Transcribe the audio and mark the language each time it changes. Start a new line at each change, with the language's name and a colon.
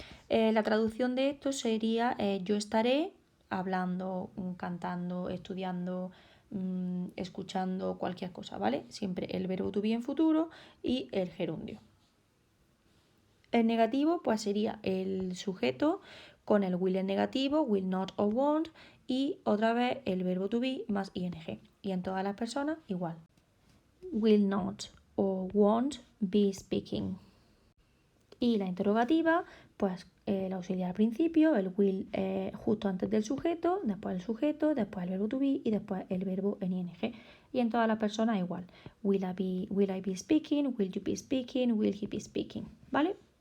Spanish: La traducción de esto sería yo estaré hablando, cantando, estudiando, escuchando, cualquier cosa, ¿vale? Siempre el verbo to be en futuro y el gerundio. El negativo pues sería el sujeto con el will en negativo, will not o won't, y otra vez el verbo to be más ing. Y en todas las personas igual.
English: Will not o won't be speaking.
Spanish: Y la interrogativa, pues el auxiliar al principio, el will justo antes del sujeto, después el sujeto, después el verbo to be y después el verbo en ing. Y en todas las personas igual.
English: Will I be speaking? Will you be speaking? Will he be speaking? ¿Vale?